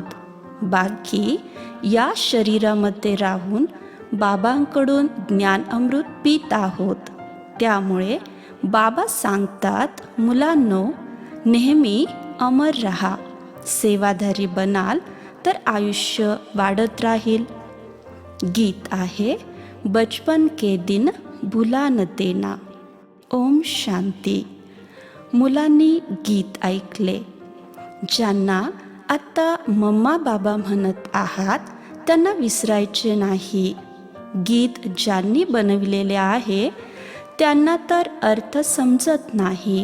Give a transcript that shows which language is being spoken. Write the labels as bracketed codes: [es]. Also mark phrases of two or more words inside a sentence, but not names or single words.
[mr] बाकी या शरीरामध्ये राहून बाबांकडून ज्ञान अमृत पीत आहोत. त्यामुळे बाबा सांगतात, मुलांनो, नेहमी अमर रहा. सेवाधारी बनाल तर आयुष्य वाढत राहील. गीत आहे, [hi] बचपन के दिन भुला न देना. [mr] ओम शांती. मुलांनी गीत ऐकले. ज्यांना आत्ता मम्मा बाबा म्हणत आहात त्यांना विसरायचे नाही. गीत ज्यांनी बनविलेले आहे त्यांना तर अर्थ समजत नाही.